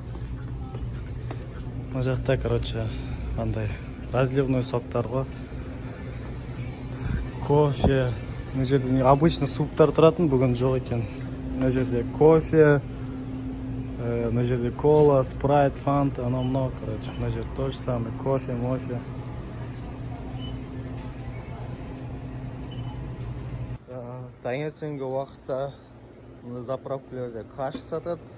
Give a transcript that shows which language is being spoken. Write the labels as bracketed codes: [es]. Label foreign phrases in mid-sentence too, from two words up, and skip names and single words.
[kk] Мына жақта, андай разливной соктар ғой. Кофе. Мына жерде обычно суптар тұратын, бүгін жоқ екен. Мына жерде кофе. Мына жерде кола, спрайт, фанта, анау-мынау, мына жерде [ru] то же самое, [kk] кофе, мофе. Таңертеңгі уақытта заправкаларда каш сатады.